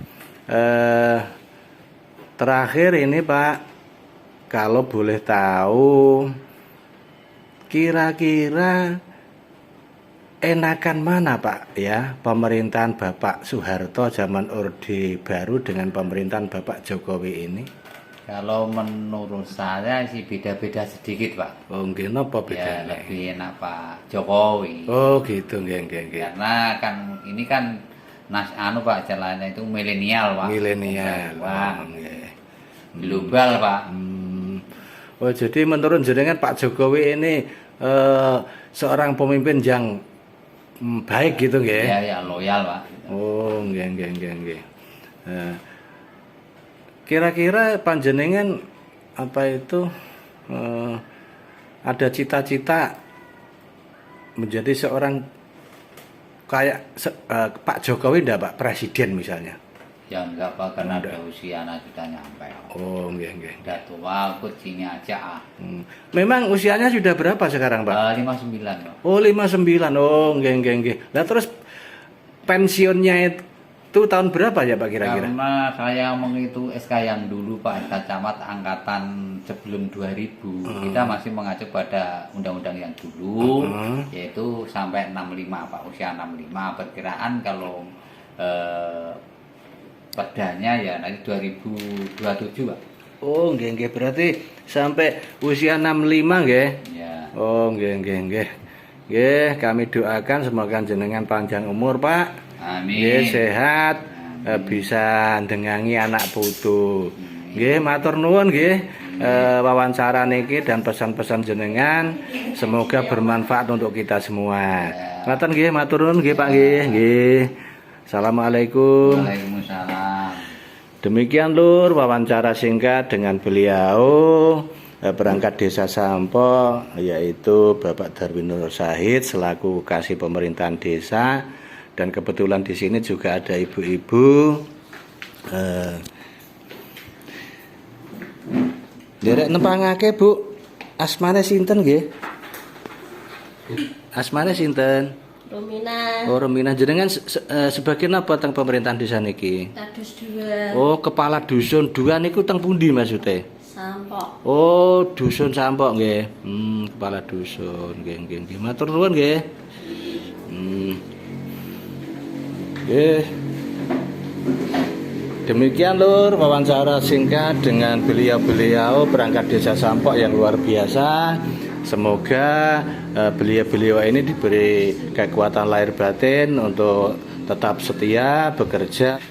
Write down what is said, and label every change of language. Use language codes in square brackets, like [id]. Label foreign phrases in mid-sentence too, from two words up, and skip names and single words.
[id] Terakhir ini Pak, kalau boleh tahu, kira-kira enakan mana Pak ya pemerintahan Bapak Soeharto zaman Orde Baru dengan pemerintahan Bapak Jokowi ini? Kalau menurut saya sih beda-beda sedikit Pak. [jv] Oh nggih, napa [id] Ya bedanya? lebih enak Pak Jokowi. Oh gitu, [jv] nggih nggih nggih. [id] Karena kan ini kan Pak jalannya itu milenial Pak. Milenial. Wah, [jv] Oh, nggih. [id] global Pak. Oh jadi menurut jenengan Pak Jokowi ini seorang pemimpin yang baik gitu nggih? Ya loyal Pak. [jv] Oh nggih nggih nggih nggih. [id] Kira-kira panjenengan apa itu ada cita-cita menjadi seorang kayak Pak Jokowi ndak Pak presiden misalnya? Ya enggak Pak, karena ada usia anak sudah nyampe. [jv] Oh nggih nggih. [id] Udah tua, kucingnya aja. Memang usianya sudah berapa sekarang Pak? 59 Pak. [jv] Oh 59. Oh nggih nggih nggih. [id] Lah terus pensiunnya itu tahun berapa ya Pak kira-kira? Karena saya menghitung SK yang dulu Pak, SK Camat angkatan sebelum 2000, kita masih mengacu pada undang-undang yang dulu, yaitu sampai 65 Pak, usia 65. Perkiraan kalau perdanya ya nanti 2027 Pak. [jv] Oh nggih nggih, [id] berarti sampai usia 65 nggih. Ya. [jv] Oh nggih nggih nggih. Nggih, [id] kami doakan semoga jenengan panjang umur Pak. Amin. [jv] Nggih sehat, bisa ndengangi anak putu. Nggih, matur nuwun nggih. [id] Wawancara niki dan pesan-pesan jenengan semoga bermanfaat untuk kita semua. [jv] Ngaten nggih, matur nuwun nggih Pak nggih. Nggih. Assalamualaikum. Waalaikumsalam. [id] Demikian Lur wawancara singkat dengan beliau perangkat desa Sampo, yaitu Bapak Darwinur Syahid selaku Kasih Pemerintahan Desa, dan kebetulan di sini juga ada ibu-ibu. [jv] Derek nempangake Bu, asmane sinten nggih? Asmane sinten? Romina [id] Oh Romina, jenengan sebagai apa teng pemerintahan desa niki? Tadus 2 Oh kepala dusun 2 [jv] niku teng pundi [id] maksudnya? Sampok. Oh dusun Sampok nggih. Kepala dusun [jv] nggih nggih nggih. Matur nuwun nggih. Nggih. [id] Demikian Lur wawancara singkat dengan beliau-beliau perangkat desa Sampok yang luar biasa. Semoga beliau-beliau ini diberi kekuatan lahir batin untuk tetap setia bekerja.